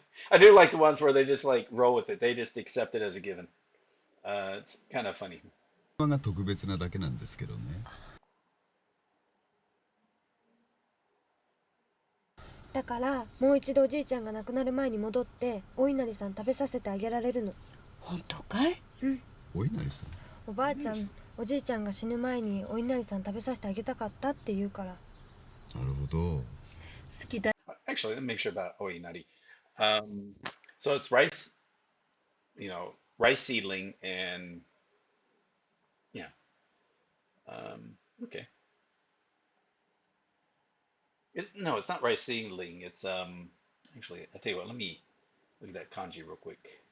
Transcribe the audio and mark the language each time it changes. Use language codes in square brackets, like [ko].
[en] I do like the ones where they just like roll with it. They just accept it as a given. It's kind of funny. [ja] が特別なだけなんですけどね。だからもう一度おじいちゃんが亡くなる前に戻ってお稲荷さん食べさせてあげられるの。本当かい？お稲荷さん。おばあちゃん、おじいちゃんが死ぬ前にお稲荷さん食べさせてあげたかったって言うから。なるほど。好きだ。 [en] Actually, let me make sure about oinari. So it's rice, rice seedling and yeah. Okay. No, it's not rice seedling. It's actually, I tell you what, let me look at that kanji real quick.